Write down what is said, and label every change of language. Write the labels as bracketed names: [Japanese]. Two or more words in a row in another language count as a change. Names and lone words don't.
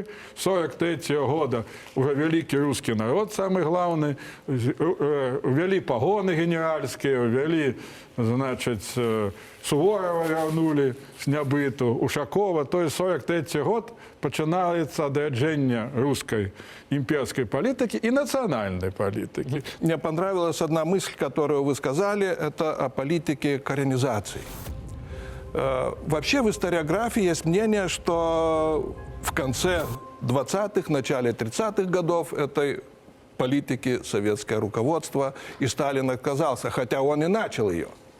[Belarusian] 43 года уже вялікі рускі народ, самы главны, увялі пагоны генеральскія, увялі, значыць, Суворова вярнулі з нябыту, Ушакова. [Russian] То есть 43 год [Belarusian] пачынаецца адраджэнне рускай [Russian] имперской политики и национальной политики. Мне понравилась одна мысль, которую вы сказали, это о политике коренизации. Вообще в историографии есть мнение, что в конце 20-х, начале 30-х годов этой политики советское руководство, и Сталин отказался, хотя он и начал ее.